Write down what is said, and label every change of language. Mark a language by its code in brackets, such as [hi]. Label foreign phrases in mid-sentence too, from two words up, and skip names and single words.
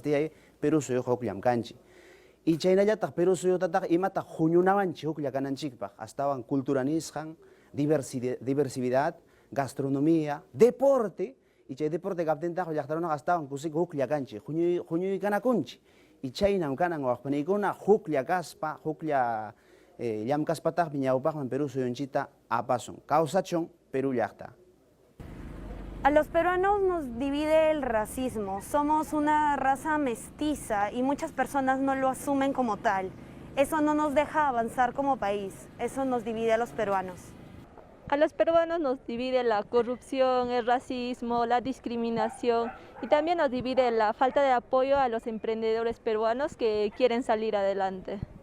[qu] tiyay Perú suyuqa hukllam kanchik y chaynallataq Perú suyutataq imata huñunawanchi huklla kananchikpaq astawan cultura nisqan [es] diversidad gastronomía deporte y [qu] chay deporte kaptintaqa llaqtarunaqa astawan kusik huklla kanchik huñuykanakunchi y chaynam kanan waqpanikuna huklla kaspa huklla llamkaspataqpi ñawpaqman Perú suyunchita apasun kawsachun Perú llaqta. [es] A los peruanos nos divide el racismo, somos una raza mestiza y muchas personas no lo asumen como tal. Eso no nos deja avanzar como país, eso nos divide a los peruanos. A los peruanos nos divide la corrupción, el racismo, la discriminación y también nos divide la falta de apoyo a los emprendedores peruanos que quieren salir adelante.